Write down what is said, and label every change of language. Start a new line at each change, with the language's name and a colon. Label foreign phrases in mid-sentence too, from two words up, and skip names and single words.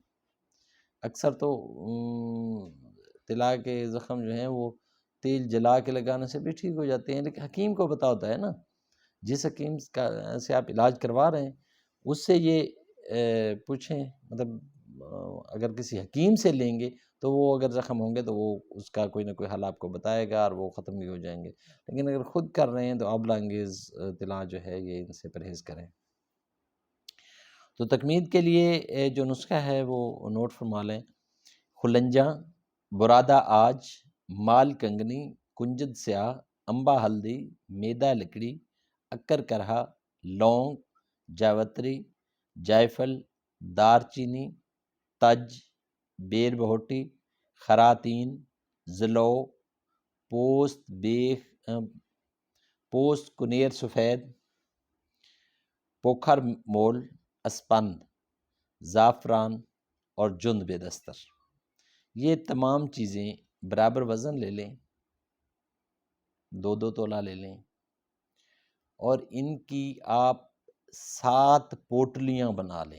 Urdu: اکثر تو طلا کے زخم جو ہیں وہ تیل جلا کے لگانے سے بھی ٹھیک ہو جاتے ہیں، لیکن حکیم کو پتہ ہوتا ہے نا، جس حکیم سے آپ علاج کروا رہے ہیں اس سے یہ پوچھیں، مطلب اگر کسی حکیم سے لیں گے تو وہ اگر زخم ہوں گے تو وہ اس کا کوئی نہ کوئی حل آپ کو بتائے گا اور وہ ختم بھی ہو جائیں گے، لیکن اگر خود کر رہے ہیں تو آبلہ انگیز طلا جو ہے یہ ان سے پرہیز کریں۔ تو تکمید کے لیے جو نسخہ ہے وہ نوٹ فرما لیں: خلنجاں، برادہ آج، مال کنگنی، کنجد سیاہ، امبا ہلدی، میدا لکڑی، اکر کرہا، لونگ، جاوتری، جائفل، دار چینی، تج، بیر بہوٹی، خراتین، زلو، پوست کنیر سفید، پوکھر مول، اسپند، زعفران اور جند بے دستر، یہ تمام چیزیں برابر وزن لے لیں، 2 تولہ لے لیں، اور ان کی آپ 7 پوٹلیاں بنا لیں۔